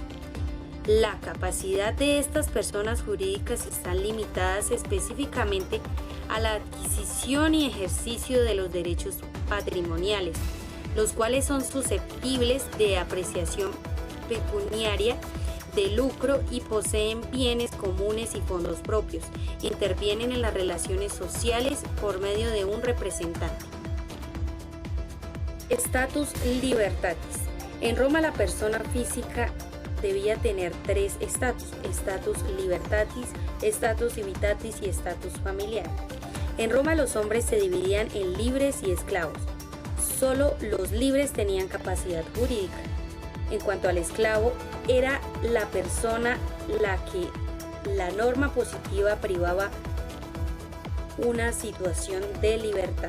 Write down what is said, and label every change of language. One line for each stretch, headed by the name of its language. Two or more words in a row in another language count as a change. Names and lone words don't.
Spanish: La capacidad de estas personas jurídicas están limitadas específicamente a la adquisición y ejercicio de los derechos patrimoniales, los cuales son susceptibles de apreciación pecuniaria, de lucro, y poseen bienes comunes y fondos propios. Intervienen en las relaciones sociales por medio de un representante.
Latin: Status libertatis.
Spanish: En Roma, la persona física debía tener tres estatus:
Latin: status libertatis, status civitatis y status familiar.
Spanish: En Roma, los hombres se dividían en libres y esclavos. Solo los libres tenían capacidad jurídica. En cuanto al esclavo, era la persona la que la norma positiva privaba una situación de libertad.